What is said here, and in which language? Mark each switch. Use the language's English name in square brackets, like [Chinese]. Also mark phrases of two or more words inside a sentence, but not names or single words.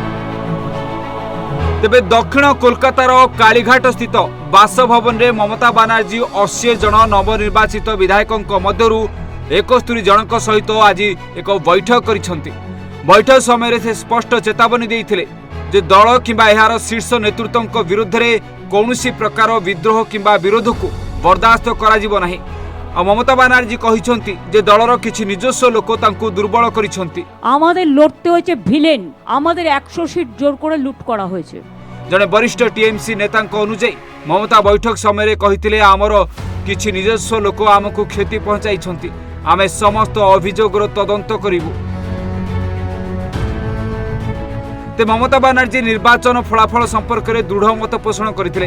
[Odia] ତେବେ ଦକ୍ଷିଣ କୋଲକାତାର କାଳିଘାଟ ସ୍ଥିତ ବାସଭବନରେ ମମତା ବାନାର୍ଜୀ 80 ଜଣ ନବନିର୍ବାଚିତ ବିଧାୟକଙ୍କ ମଧ୍ୟରୁ 71 ଜଣଙ୍କ ସହିତ ଆଜି ଏକ ବୈଠକ କରିଛନ୍ତି। ବୈଠକ ସମୟରେ ସେ ସ୍ପଷ୍ଟ ଚେତାବନୀ ଦେଇଥିଲେ ଯେ ଦଳ କିମ୍ବା ଏହାର ଶୀର୍ଷ ନେତୃତ୍ୱଙ୍କ ବିରୁଦ୍ଧରେ କୌଣସି ପ୍ରକାର ବିଦ୍ରୋହ କିମ୍ବା ବିରୋଧକୁ ବରଦାସ୍ତ କରାଯିବ ନାହିଁ। ଆଉ ମମତା ବାନାର୍ଜୀ କହିଛନ୍ତି ଯେ ଦଳର କିଛି ନିଜସ୍ୱ ଲୋକ ତାଙ୍କୁ ଦୁର୍ବଳ କରିଛନ୍ତି। [Bangla] আমাদের লড়তে হয়েছে ভিলেন, আমাদের 100 সিট জোর করে লুট করা হয়েছে। [Odia] ଜଣେ ବରିଷ୍ଠ ଟିଏମସି ନେତାଙ୍କ ଅନୁଯାୟୀ ମମତା ବୈଠକ ସମୟରେ କହିଥିଲେ ଆମର କିଛି ନିଜସ୍ୱ ଲୋକ ଆମକୁ କ୍ଷତି ପହଞ୍ଚାଇଛନ୍ତି, ଆମେ ସମସ୍ତ ଅଭିଯୋଗର ତଦନ୍ତ କରିବୁ। ତେ ମମତା ବାନାର୍ଜୀ ନିର୍ବାଚନ ଫଳାଫଳ ସମ୍ପର୍କରେ ଦୃଢ଼ ମତ ପୋଷଣ କରିଥିଲେ।